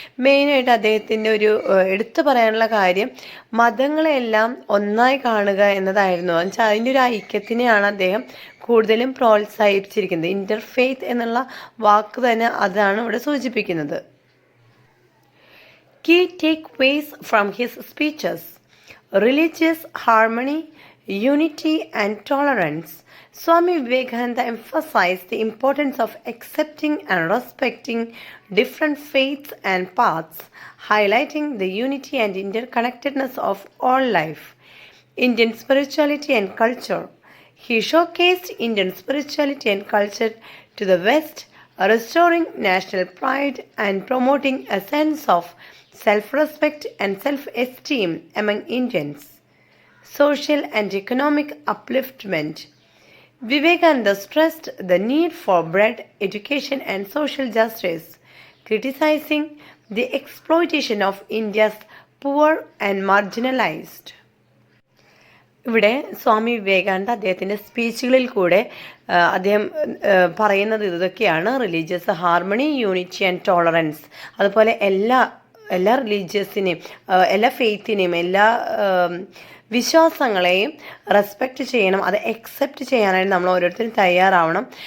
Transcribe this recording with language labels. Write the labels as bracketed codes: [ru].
[ml] മെയിനായിട്ട് അദ്ദേഹത്തിൻ്റെ ഒരു എടുത്തു പറയാനുള്ള കാര്യം മതങ്ങളെല്ലാം ഒന്നായി കാണുക എന്നതായിരുന്നു. എന്നുവെച്ചാൽ അതിൻ്റെ ഒരു ഐക്യത്തിനെയാണ് അദ്ദേഹം കൂടുതലും പ്രോത്സാഹിപ്പിച്ചിരിക്കുന്നത്. ഇൻ്റർഫെയ്ത്ത് എന്നുള്ള വാക്ക് തന്നെ അതാണ് ഇവിടെ സൂചിപ്പിക്കുന്നത്. [en] Key takeaways from his speeches: religious harmony, unity and tolerance. Swami Vivekananda emphasized the importance of accepting and respecting different faiths and paths, highlighting the unity and interconnectedness of all life. Indian spirituality and culture. He showcased Indian spirituality and culture to the West, restoring national pride and promoting a sense of self-respect and self-esteem among Indians. Social and economic upliftment. Vivekananda stressed the need for bread, education and social justice, criticizing the exploitation of India's poor and marginalized. [ml] ഇവിടെ സ്വാമി വിവേകാനന്ദ അദ്ദേഹത്തിൻ്റെ സ്പീച്ചുകളിൽ കൂടെ അദ്ദേഹം പറയുന്നത് ഇതൊക്കെയാണ്: [en] Religious harmony, unity and tolerance. [ml] അതുപോലെ എല്ലാ റിലീജിയസിനെയും എല്ലാ ഫെയ്ത്തിനെയും എല്ലാ വിശ്വാസങ്ങളെയും റെസ്പെക്റ്റ് ചെയ്യണം, അത് അക്സെപ്റ്റ് ചെയ്യാനായിട്ട് നമ്മൾ ഓരോരുത്തരും തയ്യാറാവണം.